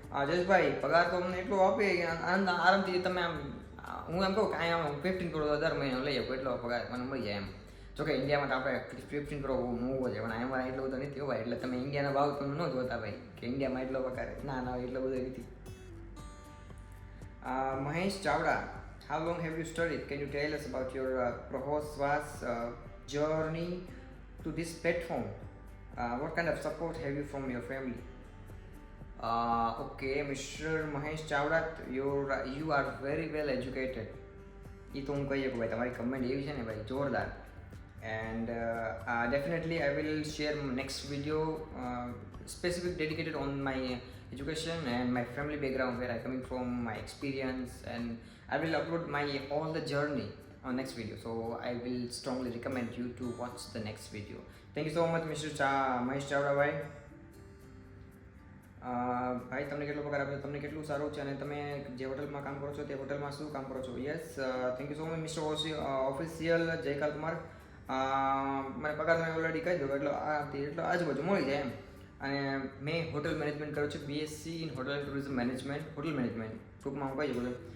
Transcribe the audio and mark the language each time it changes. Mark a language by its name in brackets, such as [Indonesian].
[Gujarati] જયેશભાઈ પગાર તો અમને એટલો આપે કે આરામથી તમે આમ હું એમ કહું કે અહીંયા 15 કરોડ દર મહિને લઈ શકું એટલો પગાર મને મળી જાય એમ. જોકે ઇન્ડિયામાં તો આપણે 15 કરોડ મોંઘો છે, પણ અમારે એટલો બધો નથી હોય, એટલે તમે ઇન્ડિયાનો ભાવ તમે ન જોતા ભાઈ કે ઇન્ડિયામાં એટલો પગાર ના એટલો બધો નથી. [English] Mahesh Chavda, how long have you studied? Can you tell us about your Prahoswas journey to this platform? What kind of support have you from your family? Okay, Mr. Mahesh Chavda, you are very well educated. [Gujarati] એ તો હું કહીએ કે ભાઈ તમારી comment એવી છે ને ભાઈ જોરદાર. [English] And definitely I will share next video specific dedicated on my education and my family background, where I coming from, my experience, and I will upload my all the journey on next video. So I will strongly recommend you to watch the next video. Thank you so much Mr. Mahesh Chavda ભાઈ. [Gujarati] ભાઈ તમને કેટલો પગાર આપ્યો, તમને કેટલું સારું છે, અને તમે જે હોટલમાં કામ કરો છો તે હોટલમાં શું કામ કરો છો? [English] Yes, thank you so much mister official Jaykal Kumar. [Gujarati] મને પગાર તમે ઓલરેડી કહી દો એટલો આજુબાજુ મળી જાય એમ. અને મેં હોટલ મેનેજમેન્ટ કર્યું છે, BSc in hotel and tourism management, hotel management ટૂંકમાં હું કહી શકું છું.